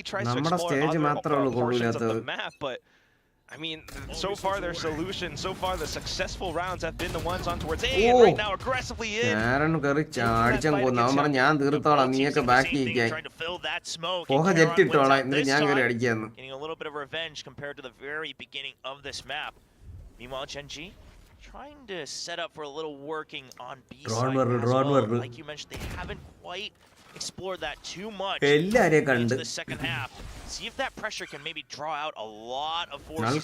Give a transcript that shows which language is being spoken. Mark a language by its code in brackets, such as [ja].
[ml] നമ്മുടെ സ്റ്റേജ് മാത്രമേ ഉള്ളൂ കൊള്ളില്ലാത്തത്. [en] I mean, so far their solution, so far the successful rounds have been the ones on towards A, and right now aggressively in. [ml] ഞാനും കയറി ചാടിച്ചാൻ പോകുന്നു. അവൻ പറഞ്ഞു ഞാൻ തീർത്തോളാം, നീയൊക്കെ ബാക്കി ഇരിക്കാൻ. പോക ജെറ്റ് ഇട്ടോളാം, എന്നിട്ട് ഞാൻ കയറി അടിക്കാന്ന്. [en] Getting a little bit of revenge compared to the very beginning of this map. Meanwhile, Gen.G trying to set up for a little working on B side as well. Like you mentioned, they haven't quite explored that too much into the second half. See if that pressure can maybe draw out a lot of forces.